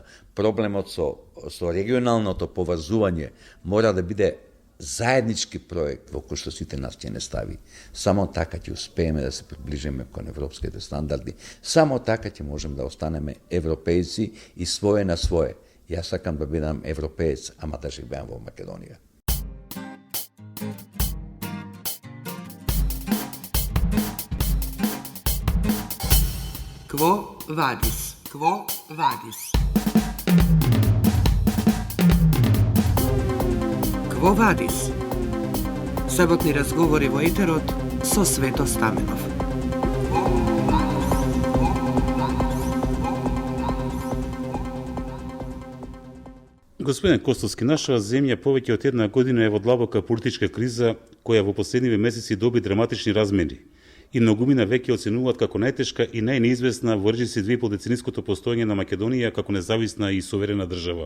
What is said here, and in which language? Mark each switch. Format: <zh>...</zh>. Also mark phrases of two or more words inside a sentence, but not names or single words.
<mk>Проблемот со регионалното поврзување мора да биде заеднички проект во кој што сите нас ќе не стави. Само така ќе успееме да се приближиме кон европските стандарди. Само така ќе можеме да останеме европејци и свое на свое. Јас сакам да бидам европеец, ама да живеам во Македонија. Quo vadis? Quo vadis? Quo vadis? Sabotni razgovori во етерот со Свето Стаменов. Господин Костовски, нашава земја повеќе од една година е во длабока политичка криза која во последниве месеци доби драматични размери и многумина веќе оценуваат како најтешка и најнеизвестна во речиси 2,5-децениското постоење на Македонија како независна и суверена држава.</mk>